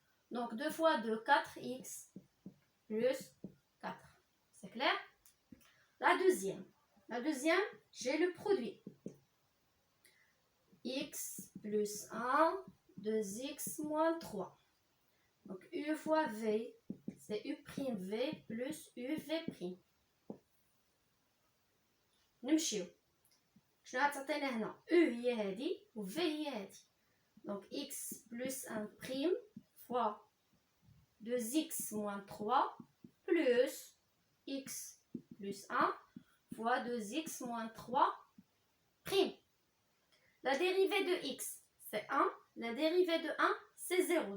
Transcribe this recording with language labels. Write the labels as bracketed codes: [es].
[fr] Donc, 2 fois 2, 4x plus 4. C'est clair? La deuxième. La deuxième, j'ai le produit. X plus 1, 2x moins 3. Donc, U fois V, c'est U prime V plus UV prime. [ar] نمشيو. شنو غتعطينا هنا؟ U هي هادي و V هي هادي. [fr] Donc, X plus 1 prime fois 2x moins 3 plus X plus 1 fois 2x moins 3 prime. La dérivée de x, c'est 1. La dérivée de 1, c'est 0.